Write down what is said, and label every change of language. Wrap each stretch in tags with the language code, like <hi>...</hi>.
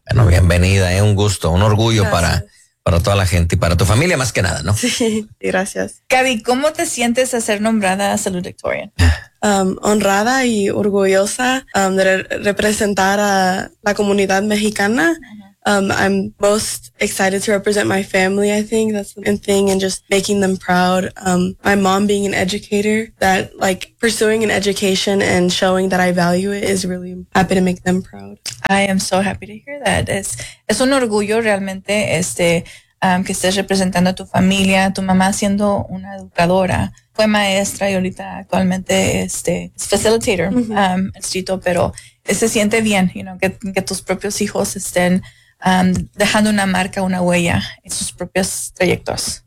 <es>Bueno, bienvenida, un gusto, un orgullo para toda la gente y para tu familia más que nada, ¿no? Sí, gracias. Gaby, ¿cómo te sientes a ser nombrada salutatorian? Honrada y orgullosa de representar a la comunidad mexicana.</es> <en>I'm most excited to represent my family, I think. That's the main thing, and just making them proud. My mom being an educator, that, like, pursuing an education and showing that I value it is really happy to make them proud. I am so happy to hear that.</en> <es>Es un orgullo realmente que estés representando a tu familia, tu mamá siendo una educadora. Fue maestra y ahorita actualmente es facilitator, instituto, pero se siente bien, you know, que tus propios hijos estén dejando una marca, una huella en sus propios trayectos.</es>